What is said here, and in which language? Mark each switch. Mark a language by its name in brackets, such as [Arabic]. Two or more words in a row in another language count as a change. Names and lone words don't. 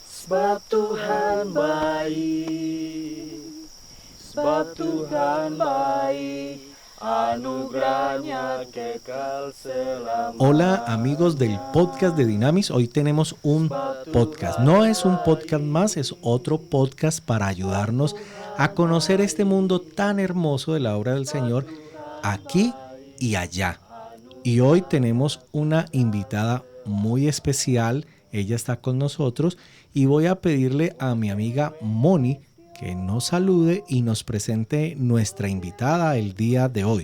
[Indonesian] Sebab Tuhan baik, sebab Tuhan baik, anugerahnya kekal selamanya. [Spanish] Hola amigos del podcast de Dynamis, hoy tenemos un podcast. No es un podcast más, es otro podcast para ayudarnos a conocer este mundo tan hermoso de la obra del Señor aquí y allá. Y hoy tenemos una invitada muy especial, ella está con nosotros y voy a pedirle a mi amiga Moni que nos salude y nos presente nuestra invitada el día de hoy.